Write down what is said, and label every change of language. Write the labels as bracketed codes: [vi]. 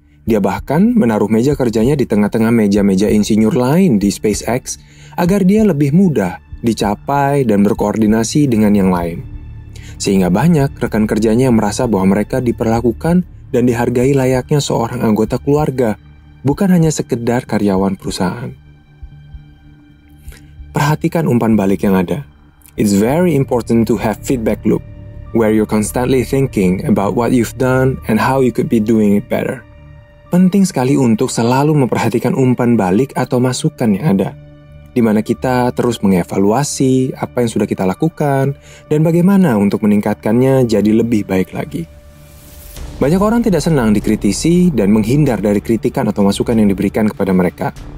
[id] Dia bahkan menaruh meja kerjanya di tengah-tengah meja-meja insinyur lain di SpaceX agar dia lebih mudah dicapai dan berkoordinasi dengan yang lain. Sehingga banyak rekan kerjanya yang merasa bahwa mereka diperlakukan dan dihargai layaknya seorang anggota keluarga, bukan hanya sekedar karyawan perusahaan. Perhatikan umpan balik yang ada. [en] It's very important to have feedback loop, where you're constantly thinking about what you've done and how you could be doing it better. [id] Penting sekali untuk selalu memperhatikan umpan balik atau masukan yang ada, di mana kita terus mengevaluasi apa yang sudah kita lakukan dan bagaimana untuk meningkatkannya jadi lebih baik lagi. Banyak orang tidak senang dikritisi dan menghindar dari kritikan atau masukan yang diberikan kepada mereka.